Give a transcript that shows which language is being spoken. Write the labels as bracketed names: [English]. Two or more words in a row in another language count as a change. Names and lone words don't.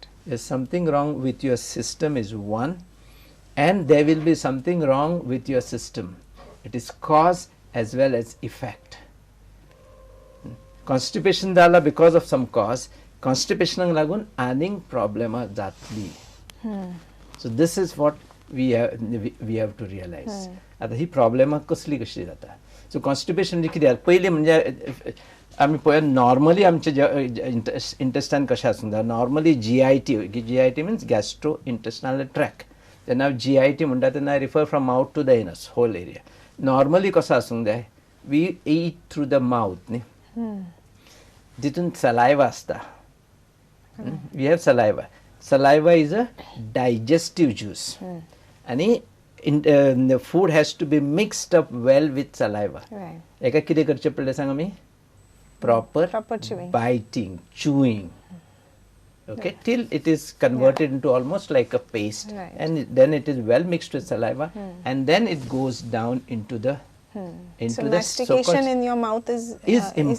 [English] There's something wrong with your system is one, and there will be something wrong with your system. It is cause as well as effect. Constipation dala because of some cause, constipation [Konkani] lagun aning problema zatli. [English] So this is what we have to realize. [Konkani] आता ही प्रॉब्लेम कसली कशी जाता. [English] so constipation [Konkani] म्हणजे कितें पयलीं म्हणजे आमी पळय नॉर्मली आमचे इंटेस्टायन कशें आसूंक जाय. [English] normally GIT means gastro intestinal tract. [Konkani] जेन्ना GIT म्हणटा तेन्ना [English] I refer from mouth to the anus, whole area. [Konkani] नॉर्मली कसो आसूंक जाय, [English] we eat through the mouth [Konkani] न्ही, जितून सलायवा आसता. [English] we have saliva. Saliva is a digestive juice, and the food has to be mixed up well with saliva. Right. [Konkani] एका कितें करचें पडलें सांग आमी, [English] proper chewing. biting, chewing. Okay, till it is converted into almost like a paste, Right. and then it is well mixed with saliva, and then it goes down into the So mastication in your mouth is important.